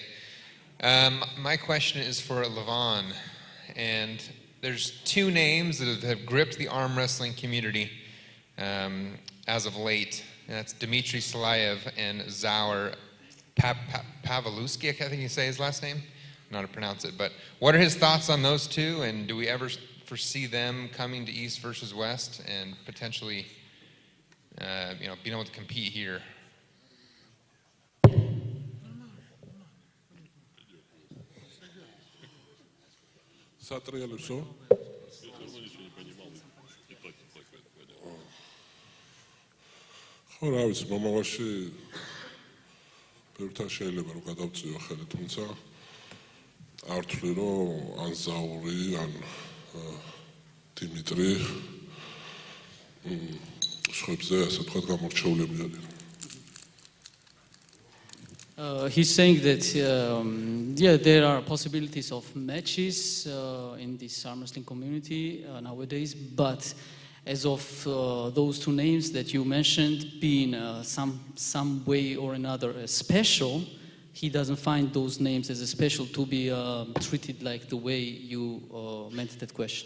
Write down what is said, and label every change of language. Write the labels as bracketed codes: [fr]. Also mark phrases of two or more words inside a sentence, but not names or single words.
[en] My question is for Levon, and there's two names that have gripped the arm wrestling community as of late, and that's Dmitry Salayev and Zaur Pavlovsky, I think you say his last name. I don't know how to pronounce it, but what are his thoughts on those two, and do we ever foresee them coming to East versus West and potentially being able to compete here? [ka] ხო რა ვიცი მომავალში ბევრთან შეიძლება რომ გადავწიო ხელი, თუმცა არ ვთვლი რომ ან ზაური ან დიმიტრი სხვებზე ასე თქვა გამორჩეულები არიან. [en] He's saying that, yeah, there are possibilities of matches in this arm wrestling community nowadays, but as of those two names that you mentioned being some way or another special, he doesn't find those names as a special to be treated like the way you meant that question.